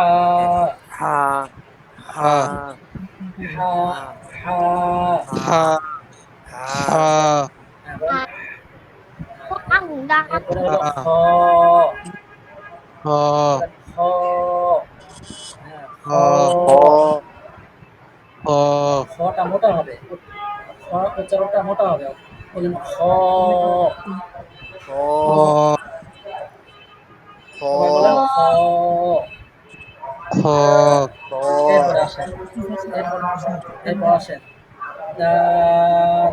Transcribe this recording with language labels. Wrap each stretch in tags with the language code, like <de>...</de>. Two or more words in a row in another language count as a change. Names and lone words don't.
<bn>হা হা হা হা হা হা হা হা হা হ্যাঁ, বলেন। এরপরে হলো হা খ হ বলেন খ হ্যাঁ খ হ হ হ খটা মোটা হবে খ উচ্চারণটা মোটা হবে ওই জন্য খ খ খ সবাই বলেন খ খ খ এরপরে আসেন এরপর এরপর আসেন দাল</bn>